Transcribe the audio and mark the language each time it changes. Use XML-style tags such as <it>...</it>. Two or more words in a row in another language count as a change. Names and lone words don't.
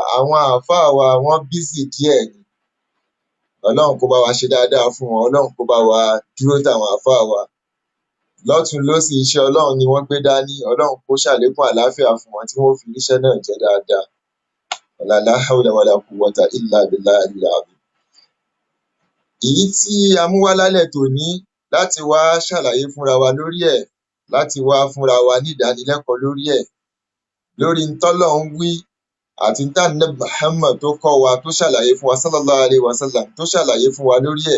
<yo>Àwọn àáfàá wa wọ́n bízì díẹ̀ ni. Ọlọ́run kó bá wa ṣe dáadáa fún wọn, Ọlọ́run kó bá wa dúró táwọn àáfàá wa. Lọ́tùn lósì iṣẹ́ Ọlọ́run ni wọ́n gbé dání. Ọlọ́run kó ṣàlékún àlàáfíà fún wọn tí wọ́n fi ríṣẹ́ náà jẹ́ dáadáa.</yo> <ar>لا حول ولا قوة إلا بالله العظيم.</ar> <yo>Èyí tí a mú wá lálẹ́ tòní láti wá ṣàlàyé fúnra wa lórí ẹ̀, láti wá fúnra wa ní ìdánilẹ́kọ̀ọ́ lórí ẹ̀, lórí ntọ́lọ́run wí àti Ànábì Muhammad tó kọ́ wa, tó ṣàlàyé fún wa</yo> <ar>صلى الله عليه وسلم,</ar> <yo>tó ṣàlàyé fún wa lórí ẹ̀.</yo>